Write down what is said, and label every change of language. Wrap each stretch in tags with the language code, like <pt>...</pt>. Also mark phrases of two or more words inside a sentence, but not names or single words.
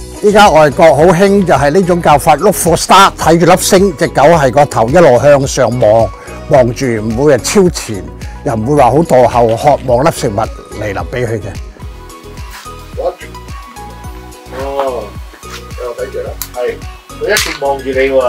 <yue>依家外國好興就係呢種教法 ，</yue> <en>look for star，</en> <yue>睇住粒星，隻狗係個頭一路向上望住，唔會係超前，又唔會話好墮後，渴望粒食物嚟臨俾佢嘅。哦，又睇住啦，係，佢一直望住你喎。</yue>